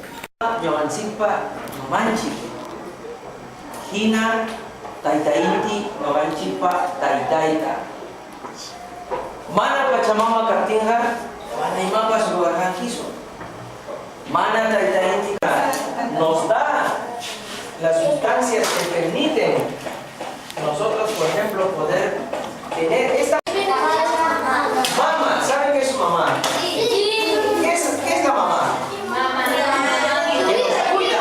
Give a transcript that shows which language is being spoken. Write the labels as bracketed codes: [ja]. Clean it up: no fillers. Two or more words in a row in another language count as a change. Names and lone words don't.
[qu] Ñuqanchikpa mamanchik. Hina taytainti ñuqanchikpa taytayta. Mana Pachamama kaptinqa mana imapas ruwarqankisu. Mana taytainti [es] nos da las sustancias que permiten nosotros, por ejemplo, poder tener esta mamá. ¿Saben qué es su mamá? ¿Qué es la mamá? Que nos cuida.